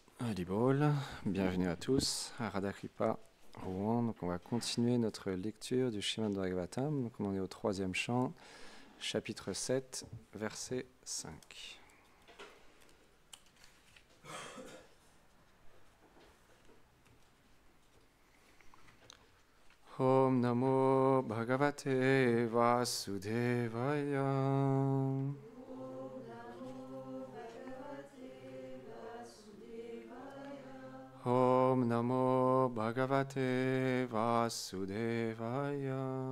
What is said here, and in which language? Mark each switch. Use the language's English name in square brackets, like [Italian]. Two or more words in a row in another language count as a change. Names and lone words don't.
[French] Haribol, bienvenue à tous à Radha Kripa, Rouen. Donc on va continuer notre lecture du Srimad Bhagavatam. Donc on en est au 3e chant, chapitre 7, verset 5. [Sanskrit] ॐ नमो भगवते वासुदेवाय. ॐ नमो भगवते वासुदेवाय.